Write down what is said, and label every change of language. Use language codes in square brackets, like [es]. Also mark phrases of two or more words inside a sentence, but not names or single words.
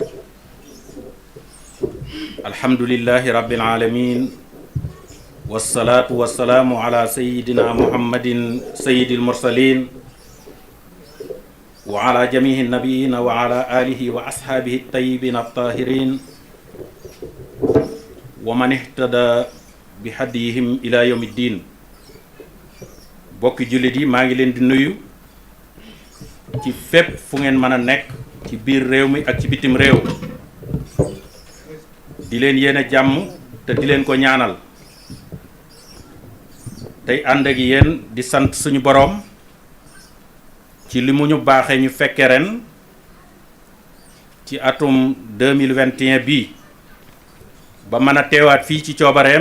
[ar] الحمد لله رب العالمين والصلاة والسلام على سيدنا محمد سيد المرسلين وعلى جميع النبيين وعلى آله وأصحابه الطيبين الطاهرين ومن اهتدى بهديهم إلى يوم الدين. [wo] bokki jullit yi maa ngi leen di nuyu ci fépp fu ngeen mën a nekk ci biir réew mi ak ci bitim réew di leen yéene jàmm te di leen ko ñaanal tey ànd ak yéen di sant suñu boroom ci li mu ñu baaxee ñu fekke ren ci atum 2021 bii ba mën a teewaat fii ci coobareem.